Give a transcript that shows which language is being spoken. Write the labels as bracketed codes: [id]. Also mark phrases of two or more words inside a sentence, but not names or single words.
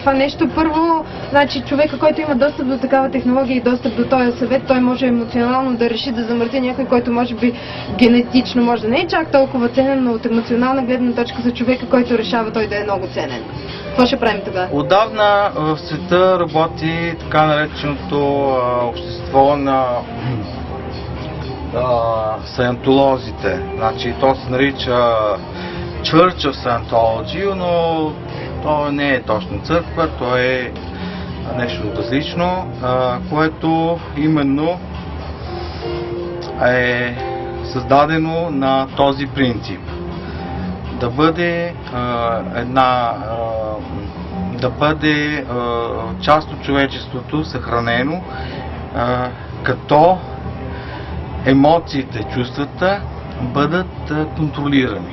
[bg] Това нещо първо, значи човека, който има достъп до такава технология и достъп до този съвет, той може емоционално да реши да замързи някой, който може би генетично може да не е чак толкова ценен, но от емоционална гледна точка за човека, който решава той да е много ценен. Какво ще правим тогава? Отдавна в света работи така нареченото общество на саентолозите. Значи то се нарича Church of Scientology, но то не е точно църква, то е нещо различно, което именно е създадено на този принцип. Да бъде част от човечеството съхранено, като емоциите, чувствата бъдат контролирани.